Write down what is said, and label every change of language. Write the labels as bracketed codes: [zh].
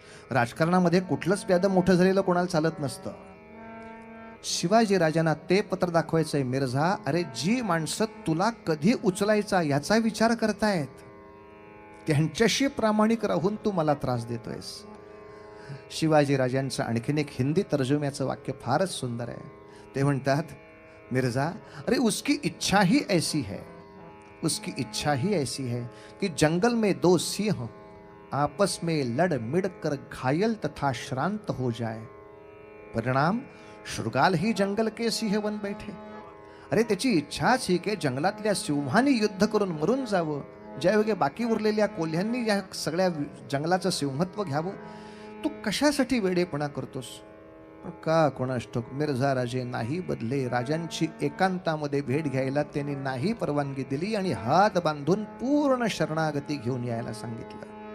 [mr] राजकारणामध्ये कुठलंच प्यादं मोठं झालेलं कोणाला चालत नसतं. शिवाजी राजांना ते पत्र दाखवायचंय. मिर्झा, अरे जी माणसं तुला कधी उचलायचा याचा विचार करतायत त्यांच्याशी प्रामाणिक राहून तू मला त्रास देतोयस. शिवाजी राजांचं आणखीन एक हिंदी तर्जुम्याचं वाक्य फारच सुंदर आहे. ते म्हणतात, [hi] मिर्झा अरे उसकी इच्छा ही ऐसी है, उसकी इच्छा ही ऐसी है कि जंगल में दो सिंह आपस में लड़ मिड़ कर घायल तथा श्रांत हो जाए, परिणाम शृगाल ही जंगल के सिंह बन बैठे. [mr] अरे त्याची इच्छाच ही की जंगलातल्या सिंहांनी युद्ध करून मरून जावं, ज्यायोगे बाकी उरलेल्या कोल्ह्यांनी या सगळ्या जंगलाचं सिंहत्व घ्यावं. तू कशासाठी वेडेपणा करतोस? पण का कोणास ठाऊक मिर्झा राजे नाही बदले. राजांची एकांतामध्ये भेट घ्यायला त्यांनी नाही परवानगी दिली आणि हात बांधून पूर्ण शरणागती घेऊन यायला सांगितलं.